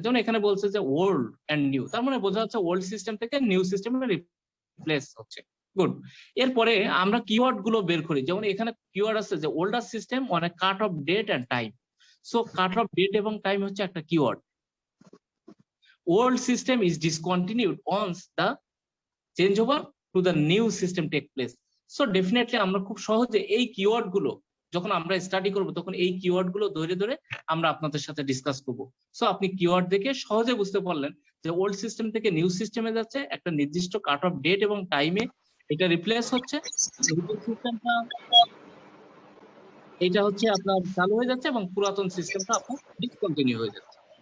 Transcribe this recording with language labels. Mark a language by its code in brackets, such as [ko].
[bn] যেমন এখানে বলছে যে ওল্ড এন্ড নিউ, তার মানে বোঝা যাচ্ছে ওল্ড সিস্টেম থেকে নিউ সিস্টেমে রিপ্লেস হচ্ছে। গুড। এরপরে আমরা কিওয়ার্ড গুলো বের করি, যেমন এখানে কিওয়ার্ড আছে যে [en] Older system on a cut off date and time. [bn] So cut off date এবং টাইম হচ্ছে একটা keyword. [en] Old system is discontinued once the changeover to the new system take place. [bn] So definitely আমরা খুব সহজে এই keyword গুলো যখন আমরা স্টাডি করব, তখন এই কিওয়ার্ড গুলো ধরে ধরে আমরা আপনাদের সাথে ডিসকাস করব। সো আপনি কিওয়ার্ড দেখে সহজে বুঝতে পারলেন যে ওল্ড সিস্টেম থেকে নিউ সিস্টেমে যাচ্ছে, একটা নির্দিষ্ট কাট অফ ডেট এবং টাইমে এটা রিপ্লেস হচ্ছে, সিস্টেমটা এটা হচ্ছে আপনার চালু হয়ে যাচ্ছে এবং পুরাতন সিস্টেমটা আপনার ডিসকন্টিনিউ হয়ে যাচ্ছে।